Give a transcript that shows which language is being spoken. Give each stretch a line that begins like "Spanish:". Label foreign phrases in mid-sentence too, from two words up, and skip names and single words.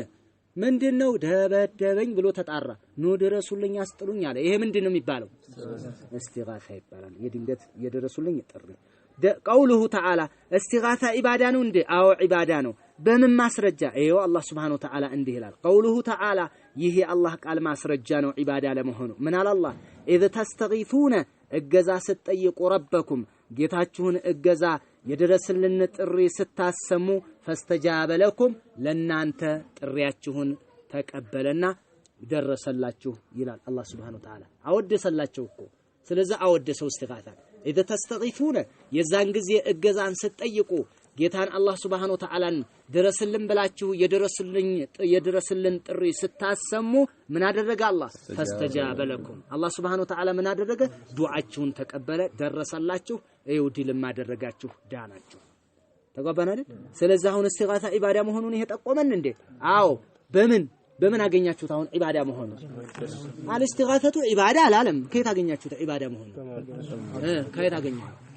Amharic: ምንድነው ደበደበኝ ብሎ ተጣራ ኑ ድረሱልኝ አስጥሉኝ አለ ይሄ ምንድነው የሚባለው እስቲጋሳ ይባላል የድንገት የደረሱልኝ ጥሪ
Arabic: قوله تعالى
Amharic: እስቲጋሳ ኢባዳ ነው እንዴ አዎ ኢባዳ ነው በምን ማስረጃ ይሄው አላህ
Arabic: سبحانه وتعالى
Amharic: እንዲህ ይላል
Arabic: قوله تعالى
Amharic: ይሄ አላህ ቃል ማስረጃ ነው ኢባዳ ለመሆኑ ምን አለ አላህ
Arabic: اذ تستغيثون
Amharic: እገዛ ስትጠይቁ ረበኩም ጌታችሁን እገዛ የደረሰልን ጥሪ ስታሰሙ
Arabic: فاستجاب لكم
Amharic: ለናንተ ጥሪያችሁን ተቀበለና ደረሰላችሁ ይላል አላህ
Arabic: سبحانه وتعالى
Amharic: አወደሰላችሁ እኮ ስለዚህ አወደሰው እስቲጋሳ
Arabic: اذا تستغيثون
Amharic: የዛን ጊዜ እገዛን ስትጠይቁ ጌታን አላህ
Arabic: سبحانه وتعالى
Amharic: ደረሰልን ብላችሁ የደረሰልን ጥሪ ስታሰሙ ምን አደረገ አላህ
Arabic: فاستجاب لكم
Amharic: አላህ
Arabic: سبحانه وتعالى
Amharic: ምን አደረገ ዱዓችሁን ተቀበለ ደረሰላችሁ ይውዲልም አደረጋችሁ ዳናችሁ ተጓባን አይደል ስለዚህ አሁን እስቲጋሳ ኢባዳ መሆኑን ይሄ ጠቆመን እንዴ አዎ በምን አገኛችሁት አሁን ኢባዳ መሆኑ አልስቲጋሰቱ ኢባዳ አላለም ከየት አገኛችሁት ኢባዳ መሆኑ ከየት አገኛችሁ